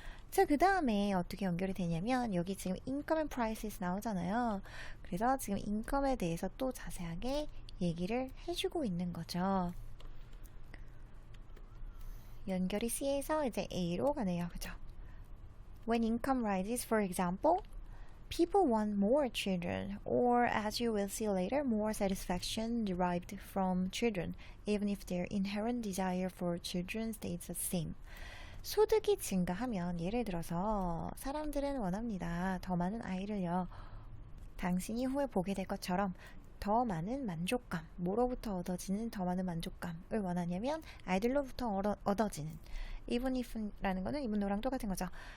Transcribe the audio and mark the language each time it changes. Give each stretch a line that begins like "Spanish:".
Korean: 자, 그 다음에 어떻게 연결이 되냐면 여기 지금
English: income and prices
Korean: 나오잖아요. 그래서 지금 인컴에 대해서 또 자세하게 얘기를 해주고 있는 거죠. 연결이 C에서 이제 A로 가네요. 그죠?
English: When income rises, for example, people want more children, or as you will see later, more satisfaction derived from children, even if their inherent desire for children stays the same.
Korean: 소득이 증가하면 예를 들어서 사람들은 원합니다. 더 많은 아이를요. 당신이 후에 보게 될 것처럼 더 많은 만족감, 뭐로부터 얻어지는 더 많은 만족감을 원하냐면 아이들로부터 얻어지는
English: even if
Korean: 라는 거는
English: even though
Korean: 랑 똑같은 거죠.